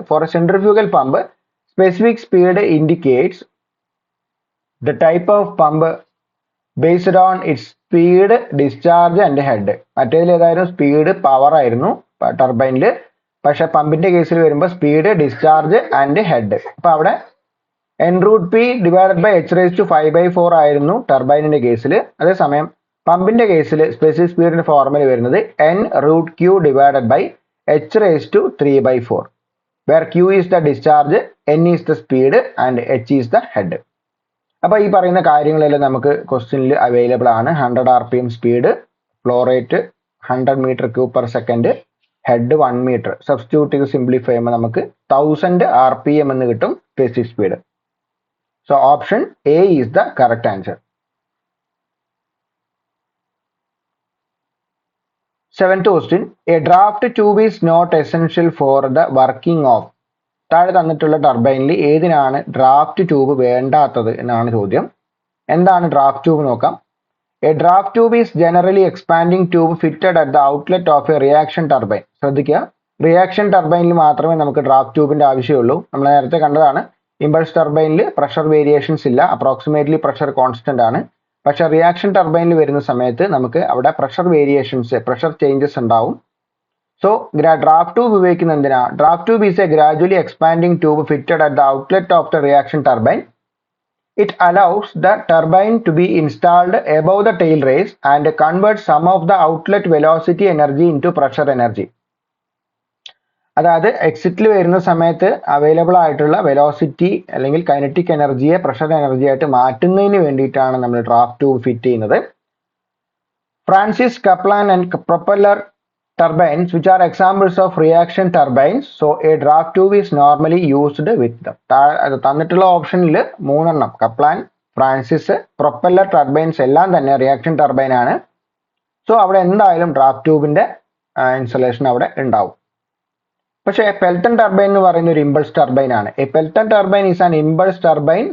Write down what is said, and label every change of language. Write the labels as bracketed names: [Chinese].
[English] For a centrifugal pump specific speed indicates the type of pump based on its speed, discharge and head. [Malayalam] മറ്റേതിൽ ഏതായാലും speed power ആയിരുന്നു ടർബൈനിൽ, പക്ഷെ പമ്പിന്റെ കേസിൽ വരുമ്പോൾ speed, discharge and head. അപ്പൊ അവിടെ n root p divided by h raised to 5/4 ആയിരുന്നു ടർബൈനിന്റെ കേസിൽ. അതേസമയം പമ്പിന്റെ കേസിൽ സ്പെസിഫിക് സ്പീഡിന്റെ ഫോർമുല വരുന്നത് n root q divided by h raised to 3/4, [English] where q is the discharge, n is the speed and h is the head. [Malayalam] അപ്പോൾ ഈ പറയുന്ന കാര്യങ്ങളെല്ലാം നമുക്ക് ക്വസ്റ്റ്യനിൽ അവൈലബിൾ ആണ്. 100 rpm speed, flow rate 100 metre cube per second, head 1 metre. Substitute ചെയ്ത് simplify ചെയ്യുമ്പോൾ നമുക്ക് 1000 rpm എന്ന് കിട്ടും specific speed. [English] So option A is the correct answer. Seventh question. A draft tube is not essential for the working of. [Malayalam] താഴെ തന്നിട്ടുള്ള ടർബൈനിൽ ഏതിനാണ് draft tube വേണ്ടാത്തത് എന്നാണ് ചോദ്യം. എന്താണ് ഡ്രാഫ്റ്റ് ട്യൂബ് നോക്കാം. [English] A draft tube is generally expanding tube fitted at the outlet of a reaction turbine. [Malayalam] ശ്രദ്ധിക്കുക, reaction ടർബൈനിൽ മാത്രമേ നമുക്ക് ഡ്രാഫ്റ്റ് ട്യൂബിന്റെ ആവശ്യമുള്ളൂ. നമ്മൾ നേരത്തെ കണ്ടതാണ്, ഇമ്പൾസ് ടർബൈനിൽ പ്രഷർ വേരിയേഷൻസ് ഇല്ല, അപ്രോക്സിമേറ്റ്ലി പ്രഷർ കോൺസ്റ്റന്റ് ആണ്. പക്ഷെ റിയാക്ഷൻ ടർബൈനിൽ വരുന്ന സമയത്ത് നമുക്ക് അവിടെ പ്രഷർ വേരിയേഷൻസ്, പ്രഷർ ചേഞ്ചസ് ഉണ്ടാവും. [English] So, draft tube [Malayalam] ഉപയോഗിക്കുന്ന എന്തിനാ? [English] Draft tube is a gradually expanding tube fitted at the outlet of the reaction turbine. It allows the turbine to be installed above the tail race and converts some of the outlet velocity energy into pressure energy. [Malayalam] അതായത് എക്സിറ്റിൽ വരുന്ന സമയത്ത് available ആയിട്ടുള്ള velocity അല്ലെങ്കിൽ kinetic എനർജിയെ pressure energy ആയിട്ട് മാറ്റുന്നതിന് വേണ്ടിയിട്ടാണ് നമ്മൾ draft tube fit ചെയ്യുന്നത്. [English] Francis Kaplan and propeller turbines which are examples of reaction turbines. So a draft tube is normally used with them. [Malayalam] തന്നിട്ടുള്ള ഓപ്ഷനിൽ 3 എണ്ണം, കപ്ലാൻ, ഫ്രാൻസിസ്, പ്രൊപ്പല്ലർ ടർബൈൻസ് എല്ലാം തന്നെ റിയാക്ഷൻ ടർബൈൻ ആണ്. സോ അവിടെ എന്തായാലും ഡ്രാഫ്റ്റ് ട്യൂബിന്റെ ഇൻസ്റ്റലേഷൻ അവിടെ ഉണ്ടാവും. പക്ഷേ പെൽട്ടൺ ടർബൈൻ എന്ന് പറയുന്ന ഒരു ഇമ്പൾസ് ടർബൈൻ ആണ്. [English] A Pelton turbine is an impulse turbine.